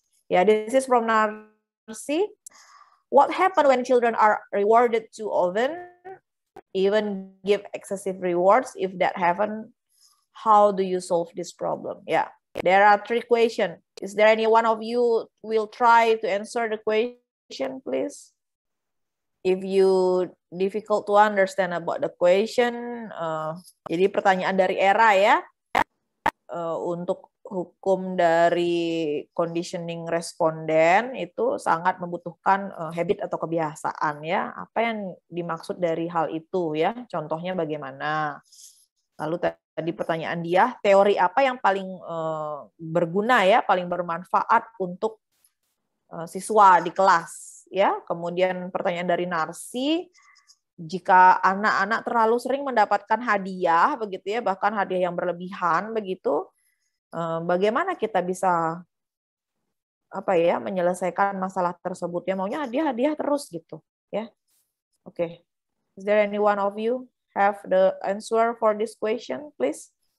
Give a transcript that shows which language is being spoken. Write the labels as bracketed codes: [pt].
[en] Yeah, this is from Narsi. What happens when children are rewarded too often, even give excessive rewards? If that happens, how do you solve this problem? Yeah, there are 3 questions. Is there any one of you will try to answer the question, please? If you difficult to understand about the question, [id] jadi pertanyaan dari ERA ya, untuk hukum dari conditioning responden itu sangat membutuhkan habit atau kebiasaan ya. Apa yang dimaksud dari hal itu ya? Contohnya bagaimana? Lalu tadi pertanyaan dia, teori apa yang paling berguna ya, paling bermanfaat untuk siswa di kelas? Ya, kemudian pertanyaan dari Narsi, jika anak-anak terlalu sering mendapatkan hadiah begitu ya, bahkan hadiah yang berlebihan begitu, bagaimana kita bisa menyelesaikan masalah tersebut ya, maunya hadiah terus gitu ya. Oke. [en] Is there any one of you have the answer for this question, please?